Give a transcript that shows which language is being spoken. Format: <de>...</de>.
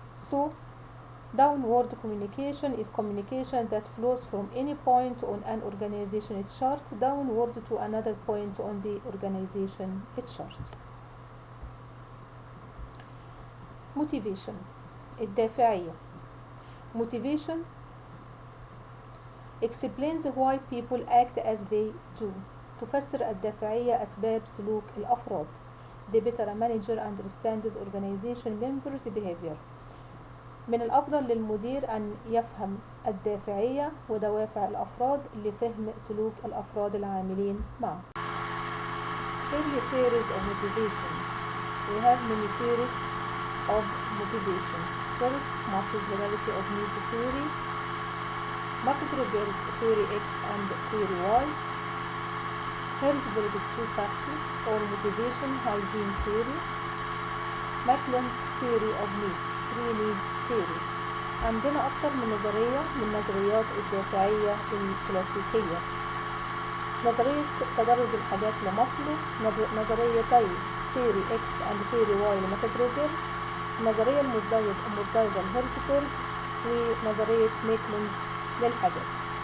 <en>So, downward communication is communication that flows from any point on an organization chart downward to another point on the organization chart. Motivation الدافعية. Motivation explains why people act as they do.</en> <ar>تفسر الدافعية أسباب سلوك الأفراد.</ar> <en>The better a manager understands organization members' behavior.</en> <ar>من الأفضل للمدير أن يفهم الدافعية ودوافع الأفراد لفهم سلوك الأفراد العاملين معه.</ar> <en>Early theories of motivation. We have many theories of motivation. First, Maslow's hierarchy of needs theory, McGregor's theory X and theory Y, Herzberg's two-factor or motivation hygiene theory, Macklin's theory of needs, three needs theory.</en> <ar>عندنا أكتر من نظرية من نظريات الدافعية الكلاسيكية: نظرية تدرج الحاجات لماسلو، نظريتي</ar> <en>theory X and theory Y</en> <ar>لماكجريجر، النظرية المزدوجة لهيرزبرج، ونظرية ميكلينز للحاجات.</ar>